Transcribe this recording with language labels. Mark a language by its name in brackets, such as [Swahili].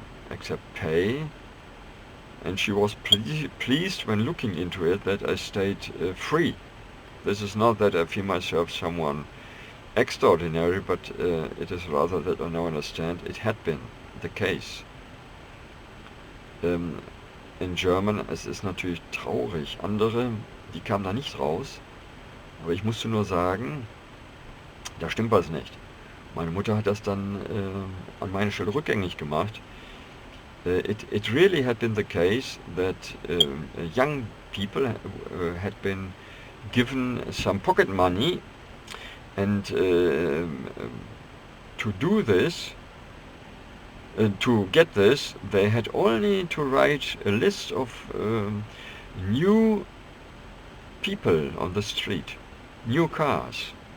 [English] except pay, and she was pleased when looking into it that I stayed free. This is not that I feel myself someone extraordinary, but it is rather that I now understand it had been the case. In German, [German] es ist natürlich traurig, andere, die kamen da nicht raus, aber ich musste nur sagen, da stimmt was nicht. Meine Mutter hat das dann an meine Stelle rückgängig gemacht. [English] It really had been the case that young people had been given some pocket money, and to do this, to get this, they had only to write a list of new people on the street, new cars.